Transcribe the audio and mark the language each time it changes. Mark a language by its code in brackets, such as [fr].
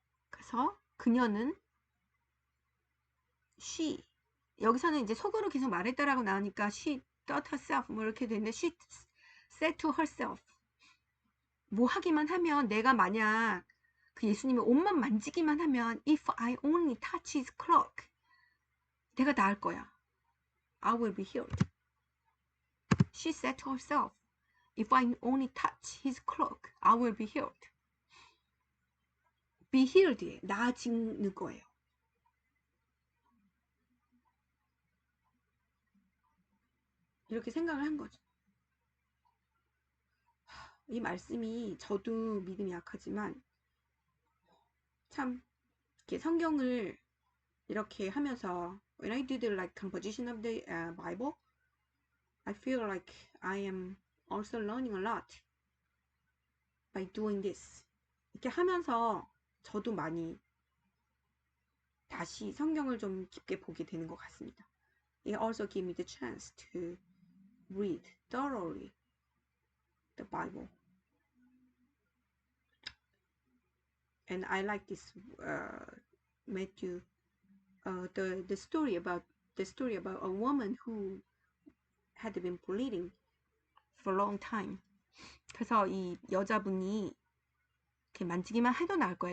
[ko] 그래서 그녀는 she 여기서는 이제 속으로 계속 말했다라고 나오니까 [en] she thought herself [ko] 뭐 이렇게 되는데 [en] she said to herself [ko] 뭐 하기만 하면 내가 만약 그 예수님의 옷만 만지기만 하면 [en] if I only touch his cloak [ko] 내가 나을 거야. [en] I will be healed. She said to herself if I only touch his cloak I will be healed. be healed [ko] 에 나아지는 거예요. 이렇게 생각을 한 거죠. 이 말씀이 저도 믿음이 약하지만 참 이렇게 성경을 이렇게 하면서 [en] when I did like composition of the Bible, I feel like I am also learning a lot by doing this. [ko] 이렇게 하면서 저도 많이 다시 성경을 좀 깊게 보게 되는 것 같습니다. [en] It also gave me the chance to read thoroughly the Bible. And I like this Matthew, the story about a woman who had been bleeding for a long time. [ko] 그래서 이 여자분이 이렇게 만지기만 해도 나을 거야.